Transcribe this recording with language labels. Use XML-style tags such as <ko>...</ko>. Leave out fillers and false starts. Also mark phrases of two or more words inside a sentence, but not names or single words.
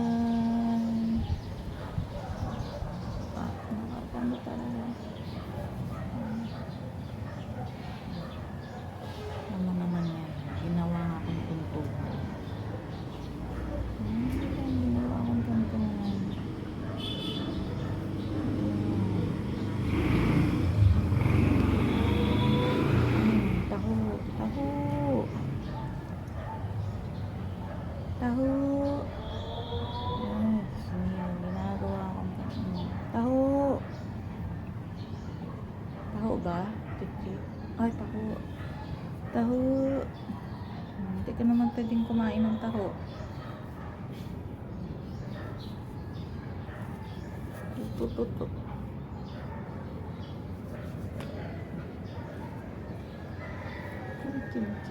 <tl>Nakakano talaga. Ano naman yan? Ginawa nga akong tuntuhan. Ginawa akong tuntuhan. Taho, taho. Taho. Ay, ginagawa akong tuntuhan. Taho. Taho ba? Tik-tik. Ay, taho. Taho. Hindi ka naman pwedeng kumain ng taho. Tutututu. Ching.</tl>